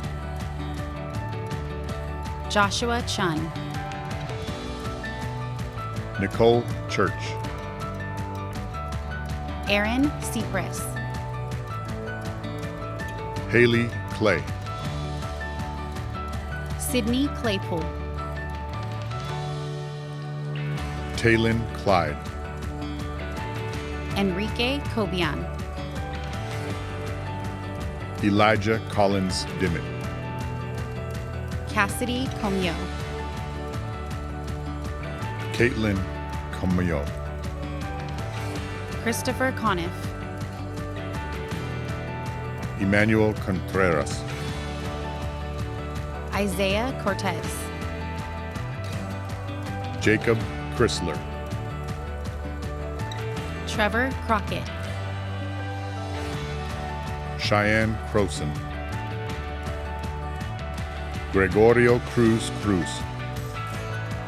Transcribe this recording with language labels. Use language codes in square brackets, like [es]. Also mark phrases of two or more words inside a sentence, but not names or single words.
[en] Joshua Chun. Nicole Church, Aaron Cypress. Haley Clay, Sydney Claypool. Taylin Clyde, Enrique Cobian. Elijah Collins Dimmitt, Cassidy Comio. Caitlin Comio, Christopher Conniff. Emmanuel Contreras, Isaiah Cortez. Jacob Chrysler, Trevor Crockett. Cheyenne Croson, Gregorio Cruz Cruz,